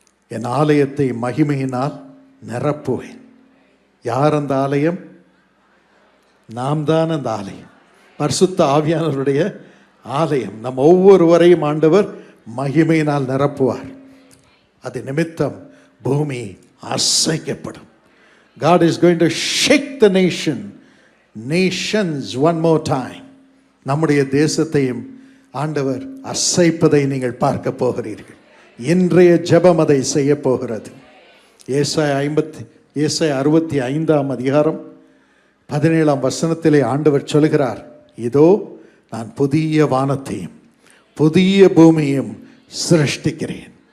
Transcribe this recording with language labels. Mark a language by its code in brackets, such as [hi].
[ta] என் ஆலயத்தை மகிமையினால் நிரப்புவேன். யார் அந்த ஆலயம்? நாம் தான் அந்த ஆலயம். பரிசுத்த ஆவியானவருடைய ஆலயம். நம் ஒவ்வொருவரையும் ஆண்டவர் மகிமையினால் நிரப்புவார். அது நிமித்தம் பூமி அசைக்கப்படும். [en] God is going to shake the nations one more time. [ta] நம்முடைய தேசத்தையும் ஆண்டவர் அசைப்பதை நீங்கள் பார்க்க போகிறீர்கள். இன்றைய ஜெபம் அதை செய்ய போகிறது. ஏசாயா 65ஆம் அதிகாரம் 17ஆம் வசனத்திலே ஆண்டவர் சொல்கிறார், இதோ நான் புதிய வானத்தையும் புதிய பூமியையும் சிருஷ்டிக்கிறேன்.